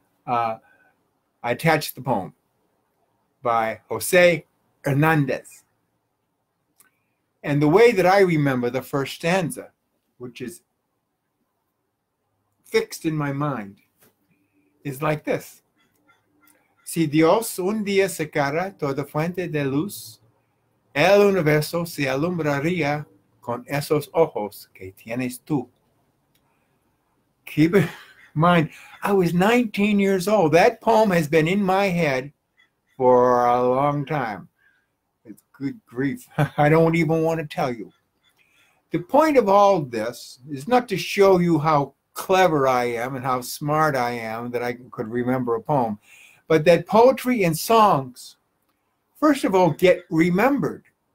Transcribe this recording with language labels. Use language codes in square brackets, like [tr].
[en] I attached the poem by Jose Hernandez. And the way that I remember the first stanza, which is fixed in my mind, is like this. [es] Si Dios un día secara toda fuente de luz, el universo se alumbraría con esos ojos que tienes tú. [en] Keep in mind, I was 19 years old. That poem has been in my head for a long time. It's good grief. I don't even want to tell you. The point of all this is not to show you how clever I am and how smart I am that I could remember a poem, but that poetry and songs, first of all, get remembered.